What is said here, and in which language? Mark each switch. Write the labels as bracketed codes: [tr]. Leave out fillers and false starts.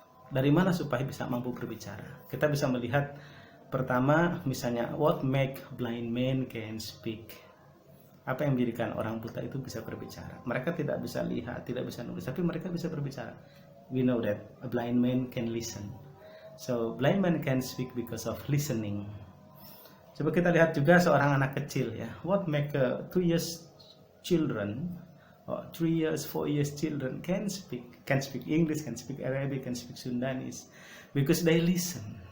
[id] Dari mana supaya bisa mampu berbicara? Kita bisa melihat pertama misalnya [en] what make blind man can speak. [id] Apa yang menjadikan orang buta itu bisa berbicara? Mereka tidak bisa lihat, tidak bisa nulis, tapi mereka bisa berbicara. [en] We know that a blind man can listen. So blind man can speak because of listening. [id] Coba kita lihat juga seorang anak kecil ya. [en] What make 2 years children or 3 years, 4 years children can speak English, can speak Arabic, can speak Sundanese because they listen.